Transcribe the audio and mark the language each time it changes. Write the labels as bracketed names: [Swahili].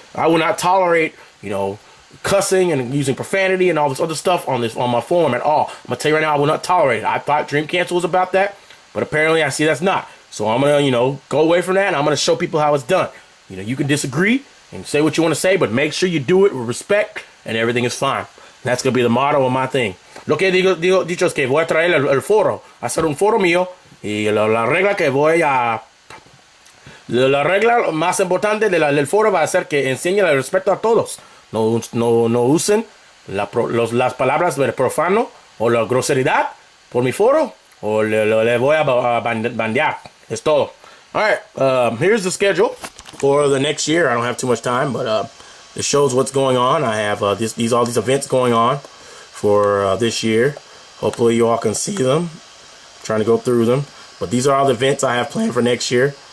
[English] I will not tolerate, you know, cussing and using profanity and all this other stuff on my forum at all. I'm gonna tell you right now, I will not tolerate it. I thought Dream Cancel was about that, but apparently I see that's not. So I'm gonna, you know, go away from that and I'm gonna show people how it's done. You know, you can disagree and say what you want to say, but make sure you do it with respect and everything is fine. That's gonna be the motto of my thing. [Spanish] Lo que dicho es que voy a traer el foro, hacer un foro mío y la regla que voy a la regla más importante del foro va a ser que enseñe el respeto a todos. No usen las palabras profano o la groseridad por mi foro o le voy a bandear. Es todo. [English] Alright, here's the schedule for the next year. I don't have too much time, but it shows what's going on. I have all these events going on for this year. Hopefully you all can see them. I'm trying to go through them. But these are all the events I have planned for next year.